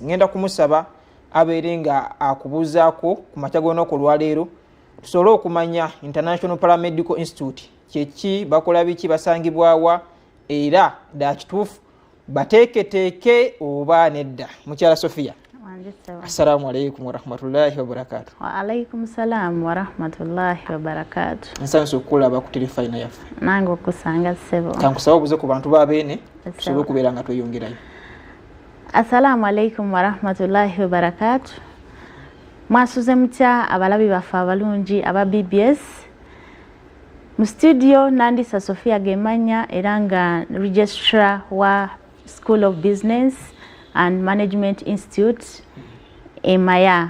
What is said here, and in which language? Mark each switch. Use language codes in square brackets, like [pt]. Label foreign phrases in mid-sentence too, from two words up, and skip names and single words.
[lg] Ngenda kumusaba abeere nga akubuuzaako ku makya g'olunaku olwaleero tusobole okumanya International Paramedical Institute kyeki, bakola biki, basangibwawa era dakituufu bateeketeeke oba nedda. Mukyala Sophia, [ar] السلام عليكم ورحمة الله وبركاته. وعليكم السلام ورحمة الله وبركاته. [lg] Nsanso okulaba ku telefayina yaffe. Nange okusanga ssebo. Kankusaba obuze ku bantu babeene tusobole okubeera nga tweyongerayo. [ar] السلام عليكم ورحمة الله وبركاته. [lg] Mwasuze mutya abalabi baffe abalungi aba BBS. Mu studio Nandisa Sophia Gemanya era nga registrar wa School of Business and Management Institute Maya.